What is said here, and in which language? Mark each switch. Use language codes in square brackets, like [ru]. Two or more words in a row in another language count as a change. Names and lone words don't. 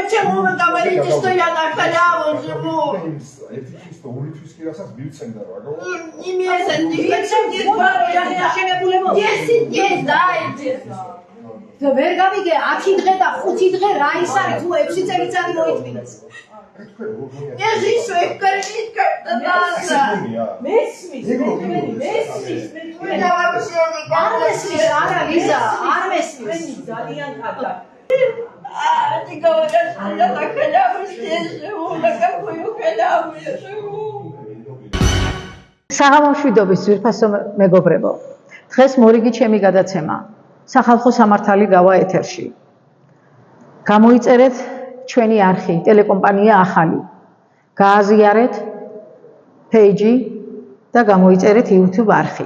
[ru] почему вы говорите, что я на халяву живу? Не месяц, не месяц, не 10 дней дайте. [ka] ვერ გავიგე 10 დღე და 5 დღე რა ის არის თუ 6 წელიწადი მოიწმინეს. [ru] Я жизнь своих кормить как-то надо. [ka] მესმის [ru] Я вообще [ka] არ [ru] никак [ka] მესმის არა ლიზა, არ მესმის. ძალიან კარგად [ru] Они говорят, что я на халяву здесь живу, на какую халяву я живу. [ka] საღამომშვიდობის ძვირფასო მეგობრებო, დღეს მორიგი ჩემი გადაცემა სახალხო სამართალი გავა ეთერში. გამოიწერეთ ჩვენი არხი, ტელეკომპანია ახალი. გააზიარეთ პეიჯი და გამოიწერეთ YouTube არხი.